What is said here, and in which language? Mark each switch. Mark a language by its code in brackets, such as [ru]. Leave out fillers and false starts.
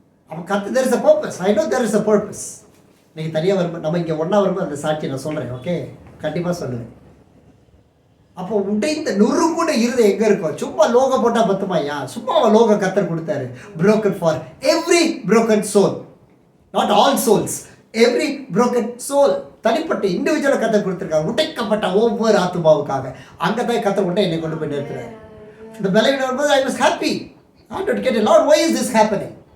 [ta] அவன் கற்று [en] there is a purpose. I know there is a purpose. [ta] நீங்கள் தனியாக வரும்போது நம்ம இங்கே ஒன்றா வரும்போது அந்த சாட்சியை நான் சொல்கிறேன். ஓகே, கண்டிப்பாக சொல்லுவேன். அப்போ உடைந்த நொறுங்குட இருதை எங்கே இருக்கும்? சும்மா லோகம் போட்டால் பத்துமாயா? சும்மா அவன் லோகம் கத்தர் கொடுத்தாரு. [en] broken for every broken soul, [ta] not all souls, every broken soul. தனிப்பட்ட இண்டிவிஜுவலை கத்தர் கொடுத்துருக்காங்க, உடைக்கப்பட்ட ஒவ்வொரு ஆத்மாவுக்காக. அங்கே தான் கத்தர் உண்டை என்னை கொண்டு போய் நிறுத்துறாரு. இந்த பலவீனம் வரும்போது [en] I was happy. [ta] ஆண்டோட கேட்டேன், [en] Lord why is this happening?